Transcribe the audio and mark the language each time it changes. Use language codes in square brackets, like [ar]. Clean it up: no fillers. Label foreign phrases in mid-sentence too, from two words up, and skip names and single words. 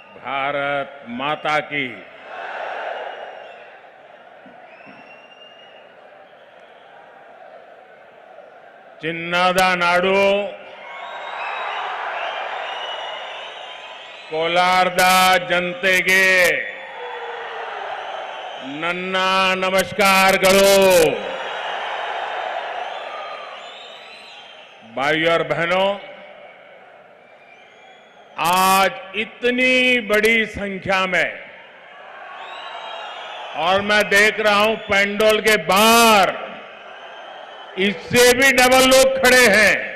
[hi] भारत माता की। [kn] ಚಿನ್ನದ ನಾಡು ಕೋಲಾರದ ಜನತೆಗೆ ನನ್ನ नमस्कारಗಳು। [hi] भाइयों और बहनों, आज इतनी बड़ी संख्या में, और मैं देख रहा हूं पेंडोल के बाहर इससे भी डबल लोग खड़े हैं।